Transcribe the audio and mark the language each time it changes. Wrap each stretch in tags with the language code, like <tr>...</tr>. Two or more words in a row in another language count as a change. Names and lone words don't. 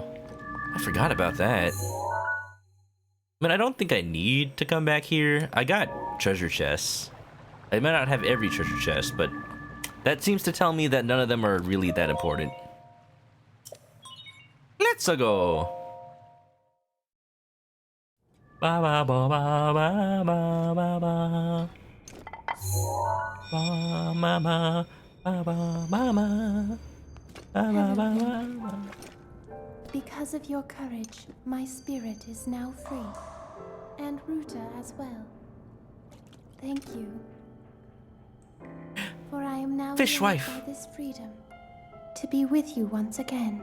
<en>I forgot about that. I mean, I don't think I need to come back here. I got treasure chests. I might not have every treasure chest, but that seems to tell me that none of them are really that important. Let's go. Ba ba ba ba ba ba ba ba. Ba ma ma ba ba ba ma. Ba ba ba ba ba. Because of your courage, my spirit is now free. And Ruta as well. Thank you. For I am now Fishwife. by this freedom to be with you once again.</en>